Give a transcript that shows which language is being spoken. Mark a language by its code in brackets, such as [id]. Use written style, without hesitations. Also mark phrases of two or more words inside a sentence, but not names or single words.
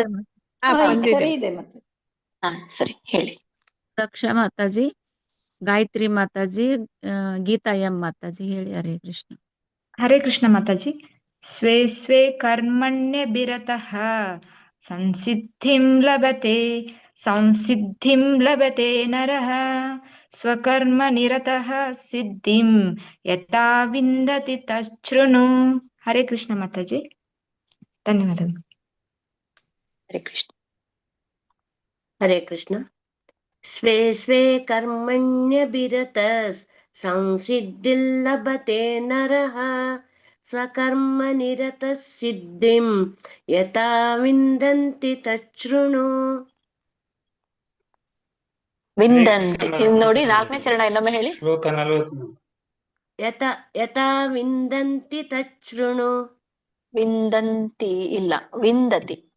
[kn] ಸರಿ ಇದೆ ಮತ್ತೆ. ಸರಿ ಹೇಳಿ. ದಕ್ಷ ಮಾತಾಜಿ, ಗಾಯತ್ರಿ ಮಾತಾಜಿ, ಗೀತಾ ಎಂ ಮಾತಾಜಿ ಹೇಳಿ. [sa] ಹರೇ ಕೃಷ್ಣ. ಹರೇ ಕೃಷ್ಣ ಮಾತಾಜಿ. ಸ್ವೇ ಸ್ವೇ ಕರ್ಮಣ್ಯ ಬಿರತಃ ಸಂಸಿದ್ಧಿಂ ಲಭತೆ ನರಃ ಸ್ವಕರ್ಮ ನಿರತಃ ಸಿದ್ಧಿಂ ಯಥಾ ವಿಂದತಿ ತಚ್ಛೃಣು. ಹರೇ ಕೃಷ್ಣ [kn] ಮಾತಾಜಿ, ಧನ್ಯವಾದಗಳು. [sa] ಹರೇ ಕೃಷ್ಣ. ಹರೇ ಕೃಷ್ಣ. ಸ್ವೇ ಸ್ವೇ ಕರ್ಮಣ್ಯ ಬಿರತ ಸಂಸಿದ್ಧಿಂ ಲಭತೆ ನರಃ ಸ್ವಕರ್ಮ ನಿರತ ಸಿದ್ಧಿಂ ಯಥಾ ವಿಂದಂತಿ ತಚ್ಛೃಣು. [kn] ವಿಂದಂತಿ ನೋಡಿ, 4ನೇ ಚರಣ ಇನ್ನೊಮ್ಮೆ ಹೇಳಿ. ಶ್ಲೋಕ 40. [sa] ಯಥಾ ವಿಂದಂತಿ ತಚ್ಛೃಣು. [kn] ವಿಂದಂತಿ ಇಲ್ಲ, ವಿಂದತಿ.